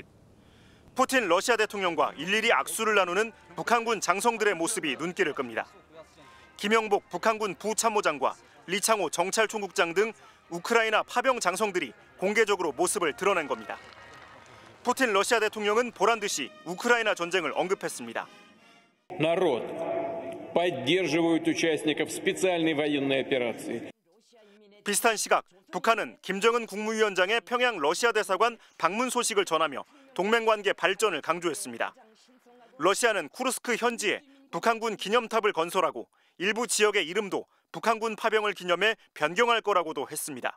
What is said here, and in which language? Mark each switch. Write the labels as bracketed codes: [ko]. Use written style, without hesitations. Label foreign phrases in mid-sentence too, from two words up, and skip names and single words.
[ko] 푸틴 러시아 대통령과 일일이 악수를 나누는 북한군 장성들의 모습이 눈길을 끕니다. 김영복 북한군 부참모장과 리창호 정찰총국장 등 우크라이나 파병 장성들이 공개적으로 모습을 드러낸 겁니다. 푸틴 러시아 대통령은 보란듯이 우크라이나 전쟁을 언급했습니다. [ru] народ поддерживает участников специальной военной операции. [ko] 비슷한 시각 북한은 김정은 국무위원장의 평양 러시아 대사관 방문 소식을 전하며 동맹관계 발전을 강조했습니다. 러시아는 쿠르스크 현지에 북한군 기념탑을 건설하고 일부 지역의 이름도 북한군 파병을 기념해 변경할 거라고도 했습니다.